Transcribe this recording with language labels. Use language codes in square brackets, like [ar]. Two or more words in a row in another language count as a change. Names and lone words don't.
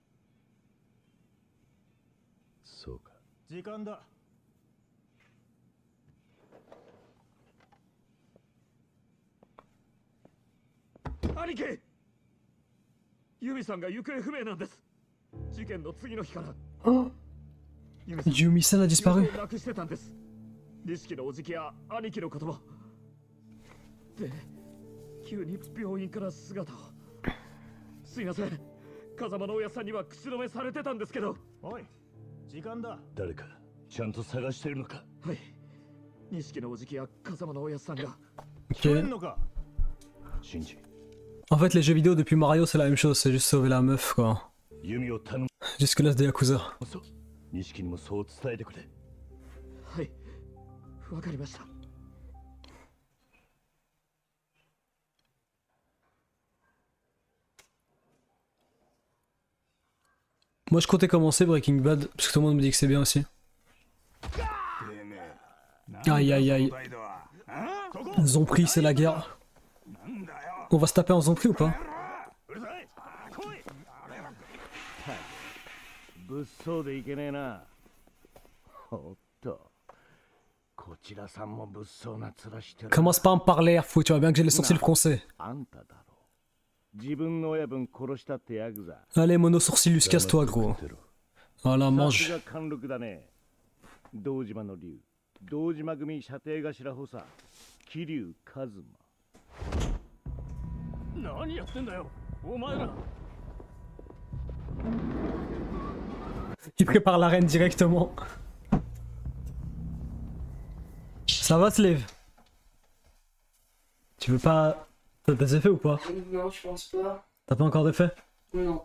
[ja] そうか。時間だ。兄貴、ユミさんが行方不明なんです。事件の次の日から。 [fr] Yumi-san a disparu. [ja] なくしてたんです。錦のおじきや兄貴のことも。で、急に病院から姿を。すいません。風間のおやさんには口止めされてたんですけど。おい、時間だ。誰かちゃんと探しているのか。はい。錦のおじきや風間のおやさんが。 Ok. シンジ。 [fr] En fait, les jeux vidéo depuis Mario, c'est la même chose, c'est juste sauver la meuf quoi. Jusque-là, c'est des Yakuza. [ja] 錦にもそう伝えてくれ。はい、わかりました。 [fr] Moi, je comptais commencer Breaking Bad, parce que tout le monde me dit que c'est bien aussi. Aïe aïe aïe. Zombie, c'est la guerre. On va se taper en zombie ou pas? [ja] 物騒でいけねえな。おっと、こちらさんも物騒な面してる。 [fr] Commence pas à me parler, fou, tu vois bien que j'ai les sourcils français. [ja] あんただろ。自分の親分殺したってヤクザ。 [fr] Allez, mono sourcilus, casse-toi, gros. Voilà, mange. [ja] さすが貫禄だね。堂島の竜、堂島組射程頭補佐、桐生一馬。何やってんだよ、お前ら。 [fr] Il prépare l'arène directement. Ça va, Slave? Tu veux pas... T'as des effets ou pas? Non, je pense pas. T'as pas encore d'effets? Non.